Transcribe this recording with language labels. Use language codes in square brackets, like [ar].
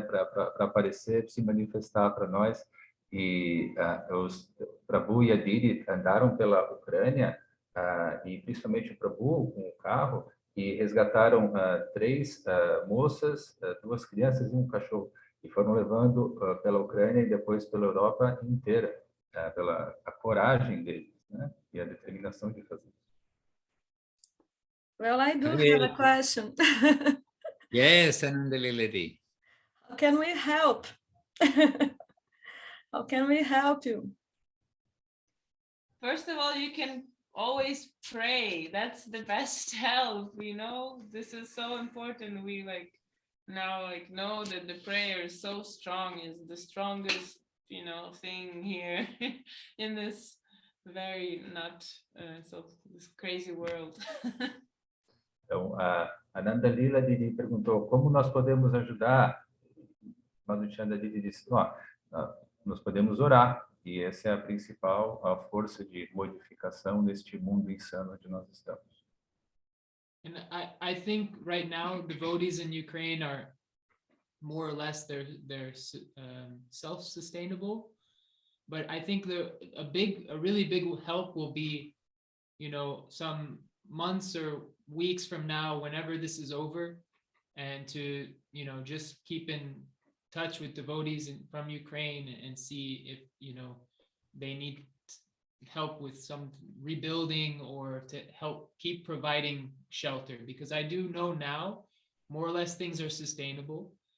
[pt] Para aparecer, se manifestar para nós. E os Prabhu e a Didi andaram pela Ucrânia, e principalmente o Prabhu com o carro, e resgataram 3 moças, 2 crianças e um cachorro, e foram levando pela Ucrânia e depois pela Europa inteira, pela a coragem deles, né? E a determinação de fazer. [en] Well, I do have a question. Yes, Anandaliladi. How can we help? How can we help you? First of all, you can always pray. That's the best help, This is so important. We know that the prayer is so strong, is the strongest, thing here in this very this crazy world. [pt] Então, a Anandalila Didi perguntou como nós podemos ajudar. Madhuchanda DD disse, nós podemos orar, e essa é a principal força de modificação neste mundo insano onde nós estamos. [en] And I think right now devotees in Ukraine are more or less they're self-sustainable, but I think a really big help will be you know, some months or weeks from now, whenever this is over, and to, you know, just keep in touch with devotees from Ukraine and see if, you know, they need help with some rebuilding or to help keep providing shelter, because I do know now more or less things are sustainable.